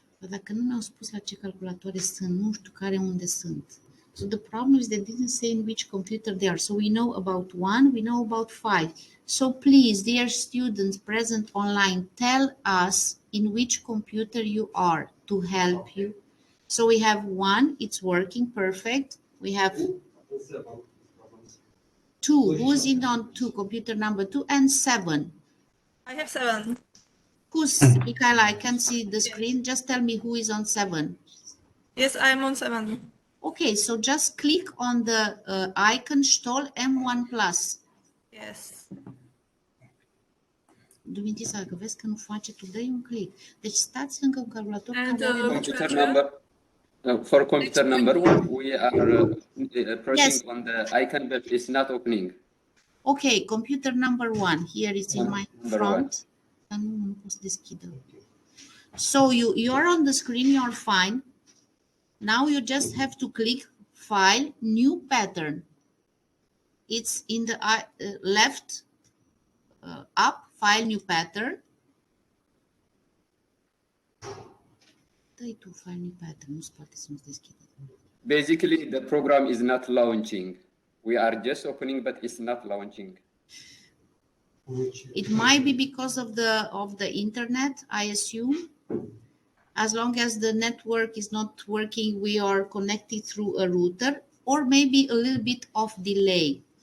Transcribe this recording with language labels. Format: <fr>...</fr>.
<ro>Dacă nu mi-au spus la ce calculatoare sunt, nu știu care unde sunt.</ro> <en>So the problem is they didn't say in which computer they are. So we know about 1, we know about 5. So please, dear students present online, tell us in which computer you are to help you. So we have 1, it's working perfect. We have 2, who's in on 2, computer number 2, and 7. I have 7. Who's, Michaela, I can see the screen. Just tell me who is on 7. Yes, I'm on 7. Okay, so just click on the icon Stol M1 Plus. Yes.</en> <ro>Dumitisa, că vezi că nu face, tu dai un click. Deci stați încă un calculator</ro> <en>And,</en> <ro>care are...</ro> <en>Computer number. For computer number 1, we are pressing Yes. on the icon, but it's not opening. Okay, computer number 1. Here is in my Number</en> <ro>front. Dar nu pot să deschidă.</ro> <en>So you are on the screen, you are fine. Now you just have to click File, New Pattern. It's in the left up, File, New Pattern.</en> <ro>Dă-i tu File, New Pattern, nu-ți poate să nu-ți deschidă.</ro> <en>Basically, the program is not launching. We are just opening, but it's not launching. It might be because of the internet, I assume. As long as the network is not working, we are connected through a router, or maybe a little bit of delay.</en>